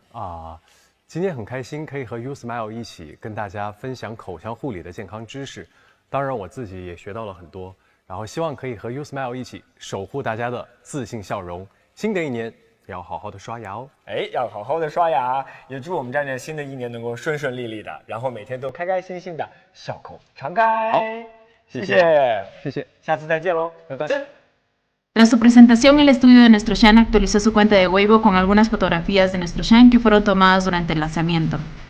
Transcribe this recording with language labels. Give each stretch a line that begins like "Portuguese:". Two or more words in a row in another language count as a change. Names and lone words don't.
Chinese: 啊，今天很开心可以和 Usmile 一起跟大家分享口腔护理的健康知识，当然我自己也学到了很多，然后希望可以和 Usmile 一起守护大家的自信笑容。新的一年要好好的刷牙哦，哎，要好好的刷牙，也祝我们站站新的一年能够顺顺利利的，然后每天都开开心心的，笑口常开。好，谢谢，谢谢，下次再见喽，拜拜。
Spanish: Tras su presentación, el estudio de nuestro Shan actualizó su cuenta de Weibo con algunas fotografías de nuestro Shan que fueron tomadas durante el lanzamiento.